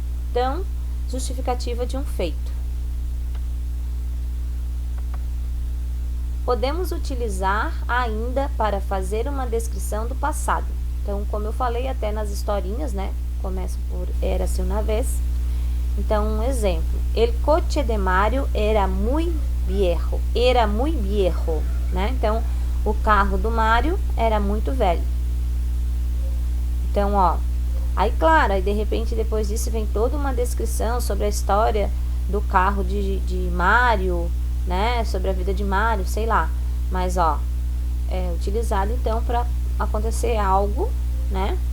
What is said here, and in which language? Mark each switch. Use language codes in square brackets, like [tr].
[pt] Então, justificativa de um feito. Podemos utilizar ainda para fazer uma descrição do passado. Então, como eu falei até nas historinhas, né? Começo por era-se uma vez. Então, um exemplo. [es] El coche de Mario era muy viejo. Era muy viejo, [pt] né? Então, o carro do Mário era muito velho. Então, ó, Aí, claro, aí de repente depois disso vem toda uma descrição sobre a história do carro de Mario, né? Sobre a vida de Mario, sei lá. Mas, ó, é utilizado então para acontecer algo, né?